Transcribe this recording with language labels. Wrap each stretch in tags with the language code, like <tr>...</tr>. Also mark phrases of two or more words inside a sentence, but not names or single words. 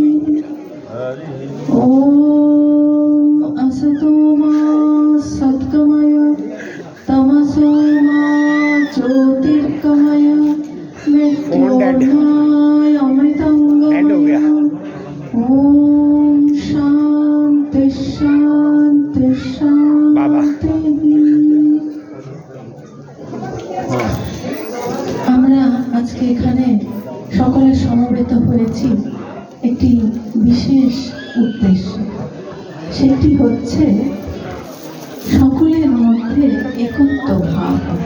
<sa>ॐ असतो मा सद्गमय तमसो मा ज्योतिर्गमय मृत्योर्माय अमृतंगमय। ॐ शान्ति शान्ति शान्तिः।</sa> <bn>আমরা আজকে এখানে সকলে সমবেত হয়েছি একটি বিশেষ উদ্দেশ্য, সেটি হচ্ছে সকলের মধ্যে একত্ব ভাব।</bn>